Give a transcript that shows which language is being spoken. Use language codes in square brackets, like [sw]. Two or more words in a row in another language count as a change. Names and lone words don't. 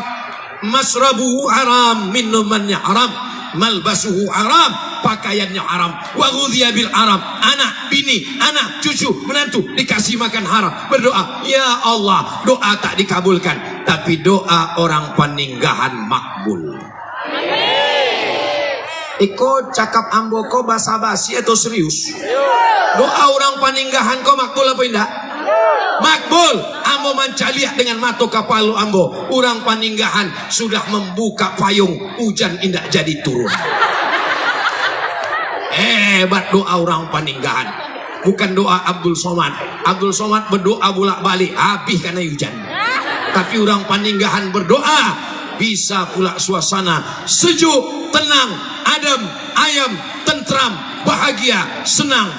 [ar] مشربه حرام, [id] minumannya haram. [ar] ملبسه حرام, [id] pakaiannya haram. [ar] وغذي بالحرام. [id] Anak, bini, anak, cucu, menantu dikasih makan haram. Berdoa, ya Allah, doa tak dikabulkan, tapi doa orang Paninggahan makbul. [min] Iko cakap ambo ko basa-basi atau serius? Doa orang Paninggahan ko makbul apa indah? [id] Makbul. [min] Ambo mancaliak dengan mata kapalu ambo. Orang Paninggahan sudah membuka payung, hujan indah jadi turun. [id] Hebat doa orang Paninggahan. Bukan doa Abdul Somad. Abdul Somad berdoa bolak-balik habis karena hujan. Tapi orang Paninggahan berdoa bisa pula suasana sejuk, tenang, adem, ayam, tentram, bahagia, senang.